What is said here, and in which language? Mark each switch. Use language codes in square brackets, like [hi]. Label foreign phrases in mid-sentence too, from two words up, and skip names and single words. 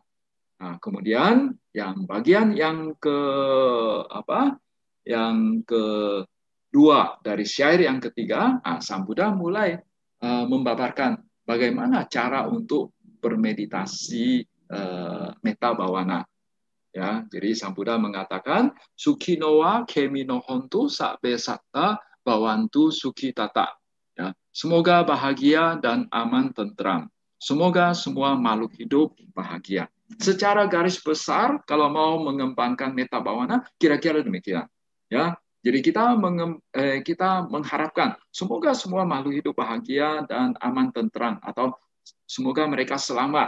[id] Nah, kemudian yang bagian yang kedua dari syair yang ketiga, Sang Buddha mulai membabarkan bagaimana cara untuk bermeditasi [pi] metta bawana. [id] Ya, jadi Sang Buddha mengatakan [pi] Sukinowa kemino hontu sabe satta bawantu suki tata. [id] Ya, semoga bahagia dan aman tentram. Semoga semua makhluk hidup bahagia. Secara garis besar, kalau mau mengembangkan [pi] metta bawana, [id] kira-kira demikian. Ya, jadi kita mengharapkan semoga semua makhluk hidup bahagia dan aman tentram atau semoga mereka selamat.